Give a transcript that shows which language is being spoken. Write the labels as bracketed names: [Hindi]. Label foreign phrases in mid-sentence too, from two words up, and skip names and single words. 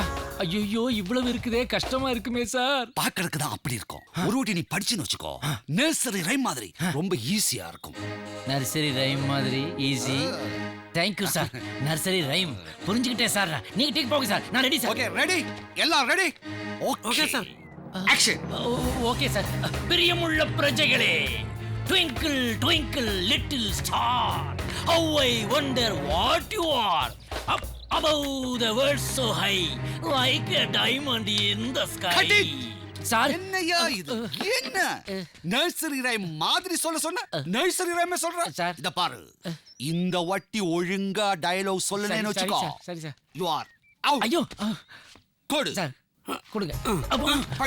[Tamil] ஐயோ, இவ்வளவு இருக்குதே, கஷ்டமா இருக்குமே சார். பாக்கிறதுக்கு தான் அப்படி இருக்கும். ஒரு வாட்டி நீ படிச்சுன்னு வச்சுக்கோ, [English] nursery rhyme [Tamil] மாதிரி ரொம்ப ஈஸியா இருக்கும். [English] nursery rhyme [Tamil] மாதிரி ஈஸி? தேங்க்யூ சார். [English] nursery rhyme [Tamil] புரிஞ்சுக்கிட்டேன் சார். நீங்க டேக் போங்க சார், நான் ரெடி சார். [English] okay, ready, [Tamil] எல்லாம் ரெடி. ஓகே சார். [Malayalam] ആക്ഷൻ. ഓക്കെ സാർ. പ്രിയമുള്ള പ്രജകളെ, [English] twinkle twinkle little star, how I wonder what you are up above the world so high like a diamond in the sky. [Tamil] சார் என்னையா இது? என்ன [English] nursery rhyme [Tamil] மாதிரி சொன்ன [English] nursery rhyme [Tamil] சொல்ற சார். இத பாரு, இந்த வட்டி ஒழுங்கா டயலாக் சொல்லலன்னு வெச்சுக்கோ. சரி சார். [English] you are out. [Tamil] ஐயோ கொடு சார், கொடுங்க. படி